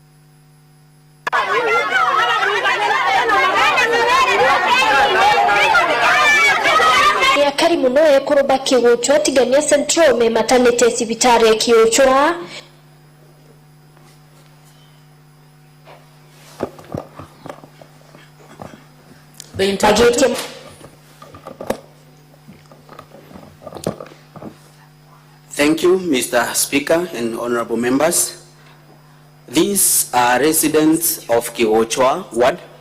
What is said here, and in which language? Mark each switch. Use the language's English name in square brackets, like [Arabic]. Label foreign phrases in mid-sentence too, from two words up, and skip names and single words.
[Meru] Akari muno ekuruba kiwuchwa tigania central me maternity sibitari ya kiwuchwa. [English] The interpreter. Thank you, Mr. Speaker and honorable members. These are residents of Kiwochwa Ward.